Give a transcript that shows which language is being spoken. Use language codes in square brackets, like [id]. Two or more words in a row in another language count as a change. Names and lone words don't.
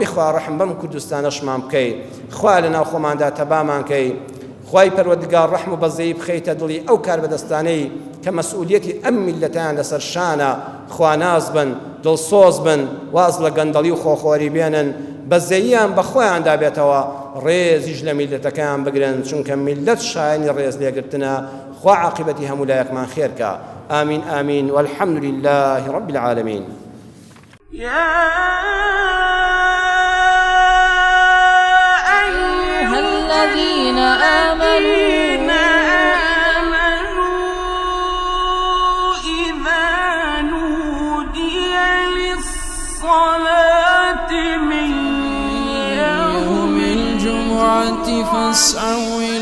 [ckb] خوای ڕەحم بەم کوردستانەشمان بکەی خوای لەناو خۆماندا تەبامان کەی خوای پەروەردگار ڕەحم و بەزەیی بخەیتە دڵی ئەو کار بەدەستانەی کە مەسئولیەتی ئەم میلەتیان لەسەر شانە خواناز بن دڵسۆز بن واز لە گەندەڵی و خۆخۆری بێنن بەزەییان بە خۆیان دابێتەوە ڕێزیش لە میلەتەکەیان بگرن چونکە میلەت شایانی ڕێز لێگرتنە خوا عاقبەتی هەموو لایەکمان خێرکە ئامین ئامین [ar] والحەمد لله رب العالمین الذين آمنوا إذا نودي للصلاة من يوم الجمعة فاسعوا